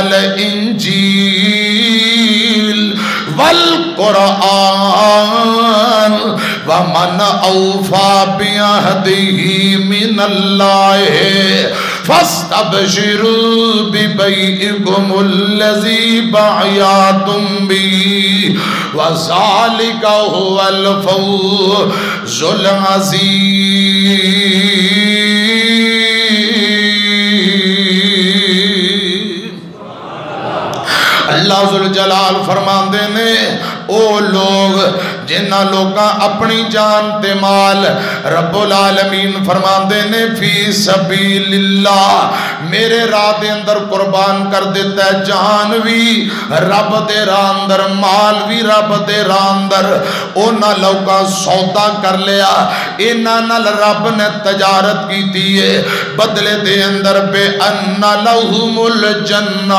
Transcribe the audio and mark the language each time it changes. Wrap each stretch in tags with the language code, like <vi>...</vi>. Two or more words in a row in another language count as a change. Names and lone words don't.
<ar>والإنجيل والقرآن ومن أوفى بعهده من الله فاستبشروا ببيعكم الذي بايعتم به وذلك هو الفوز العظيم۔</ar> <pa>اللہ ذوالجلال فرمان دینے او لوگ جنہاں لوکاں اپنی جان تے مال رب العالمین فرماندے نے</pa> <ar>في سبيل الله</ar> <pa>میرے راہ دے اندر قربان کر دتا ہے. جان بھی رب دے راہ اندر، مال بھی رب دے راہ اندر. اونہاں لوکاں سودا کر لیا، انہاں نال رب نے تجارت کیتی ہے، بدلے دے اندر</pa> <ar>بأن لهم الجنة.</ar>